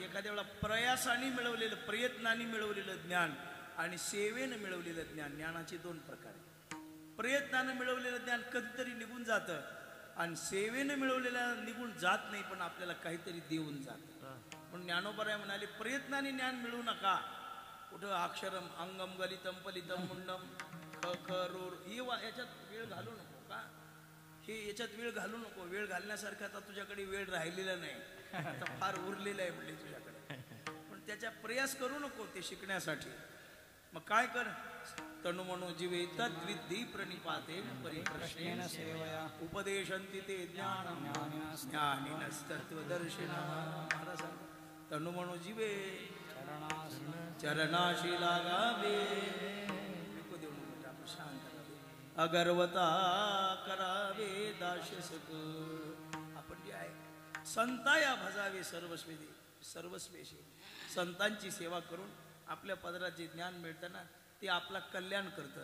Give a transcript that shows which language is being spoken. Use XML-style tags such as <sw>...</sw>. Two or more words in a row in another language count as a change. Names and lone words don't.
<mr>एखाद्या वेळा प्रयासाने मिळवलेलं, प्रयत्नाने मिळवलेलं ज्ञान आणि सेवेनं मिळवलेलं ज्ञान, ज्ञानाचे 2 प्रकार आहेत. प्रयत्नानं मिळवलेलं ज्ञान कधीतरी निघून जातं, आणि सेवेनं मिळवलेलं निघून जात नाही, पण आपल्याला काहीतरी देऊन जातं. म्हणून ज्ञानोबराय म्हणाले, प्रयत्नाने ज्ञान मिळू नका. कुठं</mr> <sa>अक्षरम अंगम गलितम पलितम मुंडम</sa> <mr>ख ख रोर ही याच्यात वेळ घालू नको का, हे याच्यात वेळ घालू नको. वेळ घालण्यासारखा आता तुझ्याकडे वेळ राहिलेला नाही, आता फार उरलेला आहे म्हणजे तुझ्याकडे. पण त्याचा प्रयास करू नको ते शिकण्यासाठी. मग काय कर,</mr> <sa>तनु मनो जीवे तद्विद्धी प्रणिपाते परिप्रश्नेन सेवया उपदेशन्ति ते ज्ञानम ज्ञानिनस्तत्वदर्शिनः.</sa> <mr>महाराज तनु मनो जीवे चरणाशी लागावे, शांत अगर्वता करावे दास्य सकळ. आपण जे आहे संताया भजावे सर्वस्वेशी. संतांची सेवा करून आपल्या पदराचे ज्ञान मिळताना ते आपला कल्याण करतं.</mr>